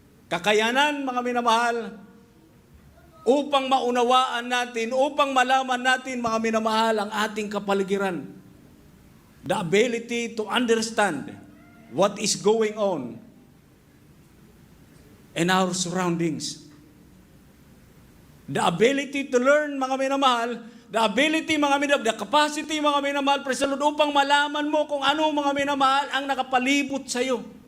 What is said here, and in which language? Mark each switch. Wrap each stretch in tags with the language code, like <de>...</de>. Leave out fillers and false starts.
<tl>Kakayanan, mga minamahal, upang maunawaan natin, upang malaman natin, mga minamahal, ang ating kapaligiran.</tl> <en>The ability to understand what is going on in our surroundings. The ability to learn,</en> <tl>mga minamahal, the ability, mga minamahal, the capacity, mga minamahal,</tl> <en>praise the Lord,</en> <tl>upang malaman mo kung ano, mga minamahal, ang nakapalibot sa iyo.</tl>